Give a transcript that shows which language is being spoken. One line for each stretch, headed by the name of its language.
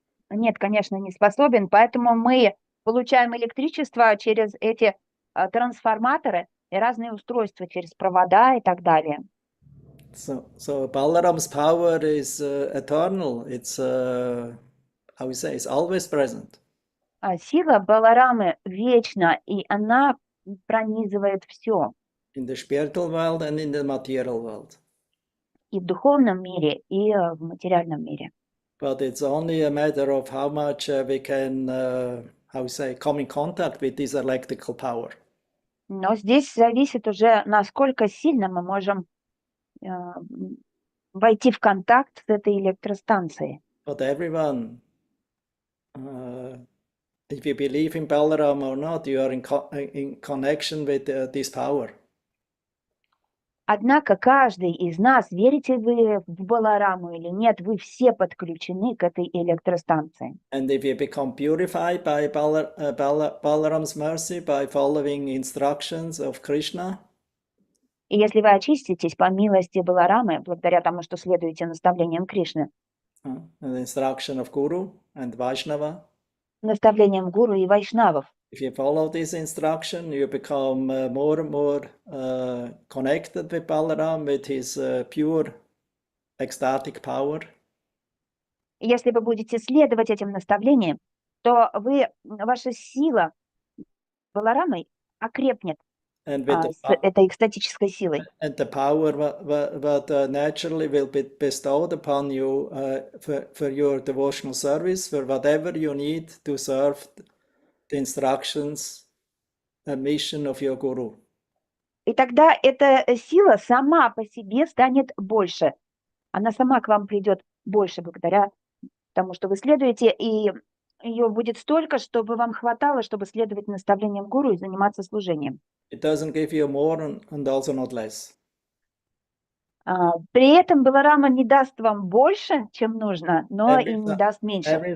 Russian: Нет, конечно, не способен, поэтому мы получаем электричество через эти трансформаторы и разные устройства, через провода и так далее.
English: So Balaram's power is eternal. It's it's always present.
Russian: Сила Баларамы вечна, и она пронизывает все.
English: In the spiritual world and in the material world.
Russian: И в духовном мире, и в материальном мире.
English: But it's only a matter of how much we can, come in contact with this electrical power.
Russian: Но здесь зависит уже, насколько сильно мы можем войти в контакт с этой электростанцией.
English: But everyone if you believe in Balaram or not, you are in connection with this power.
Russian: Однако каждый из нас, верите вы в Балараму или нет, вы все подключены к этой электростанции.
English: And if you become purified by Balaram's mercy, by following instructions of Krishna,
Russian: И если вы очиститесь по милости Баларамы, благодаря тому, что следуете наставлениям Кришны,
English: and the instruction of Guru and Vaishnava,
Russian: наставлениям гуру и вайшнавов,
English: if you follow this instruction, you become more and more connected with Balaram, with his pure ecstatic power.
Russian: и если вы будете следовать этим наставлениям, то ваша сила Баларамой окрепнет
English: And with
Russian: с этой экстатической силой.
English: and the power that naturally will be bestowed upon you for your devotional service, for whatever you need to serve the instructions and mission of your Guru.
Russian: И тогда эта сила сама по себе станет больше. Она сама к вам придет больше благодаря тому, что вы следуете, и ее будет столько, чтобы вам хватало, чтобы следовать наставлениям гуру и заниматься служением.
English: It doesn't give you more and also not less.
Russian: При этом Баларама не даст вам больше, чем нужно, но и не даст меньше.